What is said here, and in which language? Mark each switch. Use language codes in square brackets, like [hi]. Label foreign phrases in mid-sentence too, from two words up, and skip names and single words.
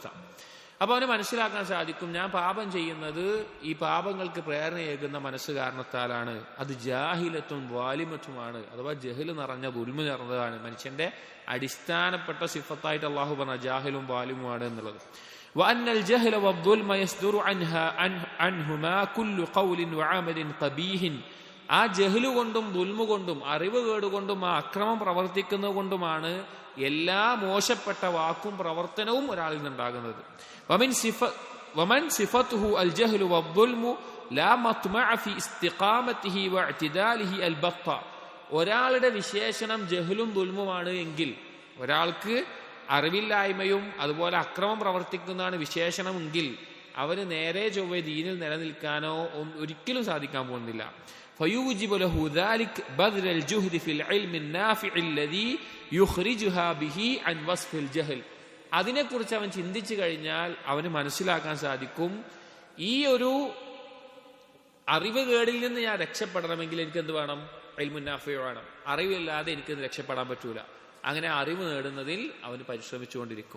[ml] അപ്പൊ അവന് മനസ്സിലാക്കാൻ സാധിക്കും, ഞാൻ പാപം ചെയ്യുന്നത് ഈ പാപങ്ങൾക്ക് പ്രേരണയേകുന്ന മനസ്സ് കാരണത്താലാണ്. അത് ജാഹിലത്തും വാലിമത്തുമാണ്, അഥവാ ജഹല് നിറഞ്ഞ ദുൽമ നിറഞ്ഞതാണ്. മനുഷ്യന്റെ അടിസ്ഥാനപ്പെട്ട സിഫത്തായിട്ട് അള്ളാഹു പറഞ്ഞ ജാഹിലും വാലിമുമാണ് എന്നുള്ളത്. [ar] وأن الجهل والظلم يصدر عنهما كل قول وعمل قبيح. [ml] ആ ജഹല് കൊണ്ടും ദുൽമ കൊണ്ടും അറിവ് കേടുകൊണ്ടും ആ അക്രമം പ്രവർത്തിക്കുന്നത് കൊണ്ടുമാണ് എല്ലാ മോശപ്പെട്ട വാക്കും പ്രവർത്തനവും ഒരാളിൽ നിന്നുണ്ടാകുന്നത്. [ar] ومن صفته الجهل والظلم لا مطمع في استقامته واعتداله البطة. [ml] ഒരാളുടെ വിശേഷണം ജഹലും ദുൽമുമാണ് എങ്കിൽ, ഒരാൾക്ക് അറിവില്ലായ്മയും അതുപോലെ അക്രമം പ്രവർത്തിക്കുന്നതാണ് വിശേഷണമെങ്കിൽ, അവന് നേരെ ചൊവ്വേ ദീനിൽ നിലനിൽക്കാനോ ഒരിക്കലും സാധിക്കാൻ പോകുന്നില്ല. [ar] فيوجب له ذلك بذل الجهد في العلم النافع الذي يخرجها به عن وصف الجهل. [ml] അതിനെക്കുറിച്ച് അവൻ ചിന്തിച്ചു കഴിഞ്ഞാൽ അവന് മനസ്സിലാക്കാൻ സാധിക്കും, ഈ ഒരു അറിവ് കേടിൽ നിന്ന് ഞാൻ രക്ഷപ്പെടണമെങ്കിൽ എനിക്ക് എന്ത് വേണം? [ar] علمٌ نافع [ml] വേണം. അറിവില്ലാതെ എനിക്ക് രക്ഷപ്പെടാൻ പറ്റൂല. അങ്ങനെ അറിവ് നേടുന്നതിൽ അവന് പരിശ്രമിച്ചുകൊണ്ടിരിക്കും.